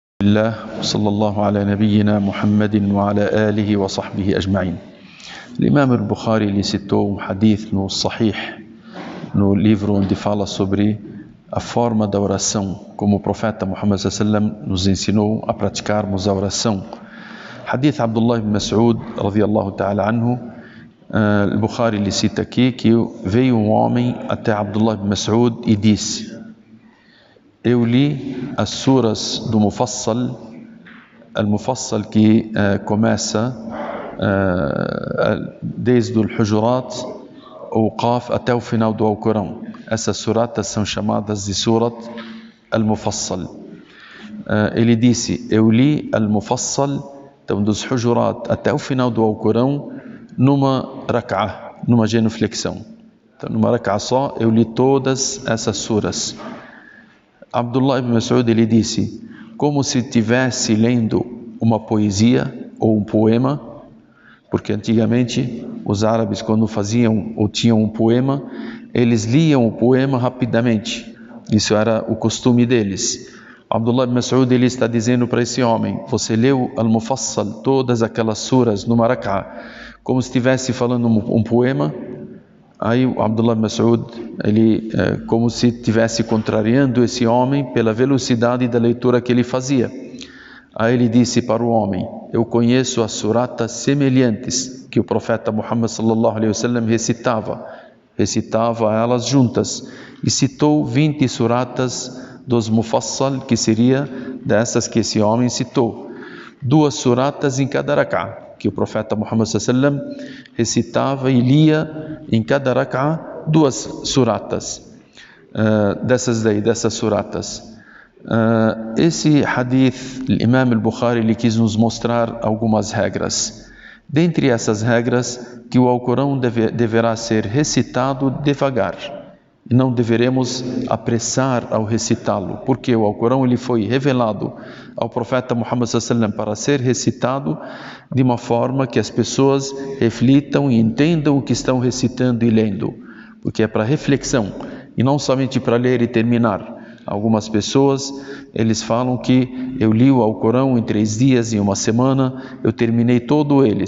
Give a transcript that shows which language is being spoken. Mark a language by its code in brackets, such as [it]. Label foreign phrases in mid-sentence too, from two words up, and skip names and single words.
[ar] الله صلى الله على نبينا محمد وعلى آله وصحبه أجمعين. [pt] L'imam al-Bukhari ele citou um hadith no Sahih, no livro onde fala sobre a forma da oração, como o profeta Muhammad sallam nos ensinou a praticarmos a oração. Hadith Abdullah ibn Mas'ud [ar] رضي الله تعالى عنه, [pt] al-Bukhari ele cita aqui que veio um homem até Abdullah ibn Mas'ud e disse: eu li as suras do Mufassal, al-Mufassal que começa desde o Hujurat, o Qaf até o final do Alcorão. Essas suratas são chamadas de Surat al-Mufassal. Ele disse: eu li al-Mufassal, então dos Hujurat até o final do Alcorão, numa rak'ah, numa genuflexão. Então numa rak'ah só eu li todas essas suras. Abdullah ibn Mas'ud ele disse, como se estivesse lendo uma poesia ou um poema, porque antigamente os árabes, quando faziam ou tinham um poema, eles liam o poema rapidamente. Isso era o costume deles. Abdullah ibn Mas'ud ele está dizendo para esse homem: você leu al-Mufassal, todas aquelas suras no rak'ah, como se estivesse falando um poema. Aí o Abdullah ibn Mas'ud, ele como se estivesse contrariando esse homem pela velocidade da leitura que ele fazia. Aí ele disse para o homem: eu conheço as suratas semelhantes que o profeta Muhammad [ar] صلى الله عليه وسلم [pt] recitava elas juntas, e citou 20 suratas dos Mufassal, que seria dessas que esse homem citou, 2 suratas em cada rak'ah, que o profeta Muhammad [ar] صلى الله عليه وسلم [pt] recitava e lia em cada rak'ah 2 suratas dessas suratas. Esse hadith, o Imam al-Bukhari ele quis nos mostrar algumas regras. Dentre essas regras, que o Alcorão deverá ser recitado devagar, e não deveremos apressar ao recitá-lo, porque o Alcorão ele foi revelado ao profeta Muhammad [ar] صلى الله عليه وسلم [pt] para ser recitado de uma forma que as pessoas reflitam e entendam o que estão recitando e lendo, porque é para reflexão e não somente para ler e terminar. Algumas pessoas, eles falam que eu li o Alcorão em 3 dias, em uma semana, eu terminei todo ele.